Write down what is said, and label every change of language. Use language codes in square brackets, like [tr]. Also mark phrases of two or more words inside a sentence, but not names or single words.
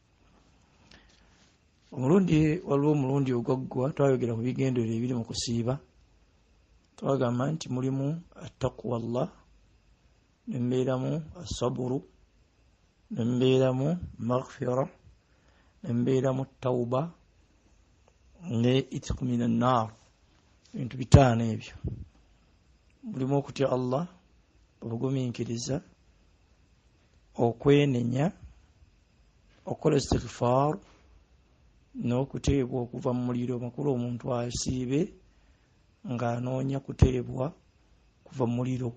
[lg] Waliwo omulundi ogwaggwa twayogera ku bigendererwa ebiri mu kusiiba. Twagamba nti mulimu [ar] التقوى الله, [lg] ne mbeeramu assaburu, ne mbeeramu maghfira, ne mbeeramu tawba, ne [ar] عتق من النار. [lg] Ebintu bitaano ebyo. Mulimu okutya Allah, obugumiikiriza, okwenenya, okukola istighfar, n'okuteebwa okuva mu muliro. Makulu omuntu asiibe ng'anoonya kuteebwa kuva mu muliro.